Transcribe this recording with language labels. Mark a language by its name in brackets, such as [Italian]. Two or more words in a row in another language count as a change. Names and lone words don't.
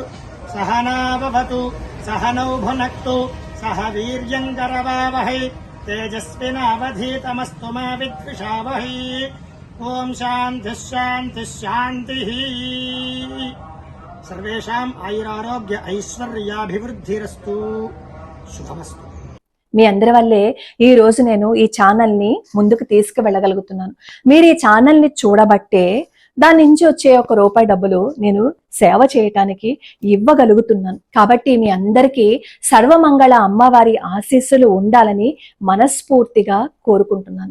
[Sanskrit] सहना भवतु सहनौ भुनक्तु सह वीर्यं करवावहै तेजस्विनावधीतमस्तु मा विद्विषावहै। ओम शान्तिः शान्तिः शान्तिः। सर्वेषाम् आयुरारोग्य ऐश्वर्याभिवृद्धिरस्तु शुभमस्तु। [Telugu] మీ అందరి వల్లే ఈ రోజు నేను ఈ ఛానల్ ని ముందుకు తీసుకువెళ్ళగలుగుతున్నాను. మీరు ఈ ఛానల్ ని చూడబట్టే దాని నుంచి వచ్చే ₹1 డబ్బులు నేను సేవ చేయటానికి ఇవ్వగలుగుతున్నాను. కాబట్టి మీ అందరికీ సర్వమంగళ అమ్మవారి ఆశీస్సులు ఉండాలని మనస్ఫూర్తిగా కోరుకుంటున్నాను.